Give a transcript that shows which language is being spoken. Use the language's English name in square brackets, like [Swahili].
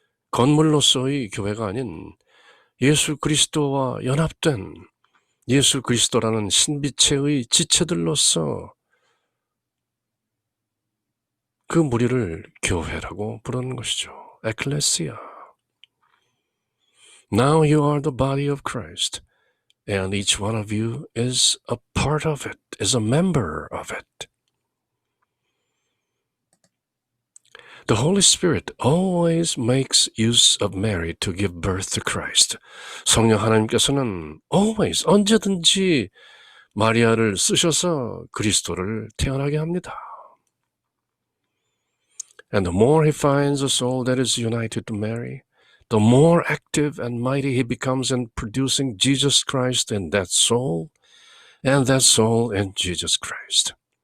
[Korean] 건물로서의 교회가 아닌 예수 그리스도와 연합된 예수 그리스도라는 신비체의 지체들로서 그 무리를 교회라고 부르는 것이죠. [Latin] Ecclesia. [English] Now you are the body of Christ. And each one of you is a part of it, is a member of it. The Holy Spirit always makes use of Mary to give birth to Christ. [Korean] 성령 하나님께서는 always, 언제든지 마리아를 쓰셔서 그리스도를 태어나게 합니다. [English] And the more he finds a soul that is united to Mary, the more active and mighty he becomes in producing Jesus Christ in that soul, and that soul in Jesus Christ.